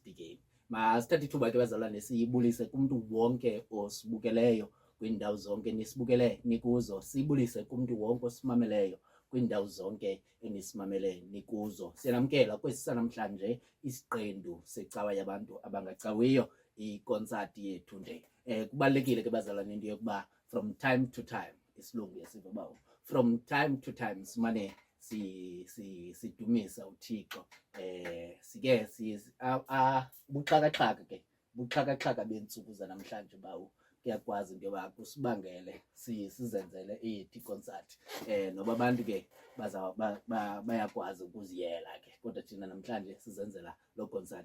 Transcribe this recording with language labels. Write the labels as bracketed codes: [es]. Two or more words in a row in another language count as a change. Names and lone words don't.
[xh] Masithathe ithuba ke bazalwane siyibulise kumuntu wonke osibukeleyo kwindawo zonke nisibukele nikuzo. Sibulise kumuntu wonke osimameleyo kwindawo zonke enisimamele nikuzo. Siyanamkela kwesi sanamhlanje isiqendu secawa yabantu abangacawiyo, ikonsati yethu nje. Kubalulekile ke bazalwane into yokuba [en] from time to time, [xh] isilungu yasiva bawo, [en] from time to time [xh] simane sidumisa uThixo. Sike buxhakaxhaka bentsuku zanamhlanje bawo kuyakwazi into yoba kusibangele sizenzele ithi concert. Noba abantu ke bayakwazi ukuziyela ke, kodwa thina namhlanje sizenzela lo concert.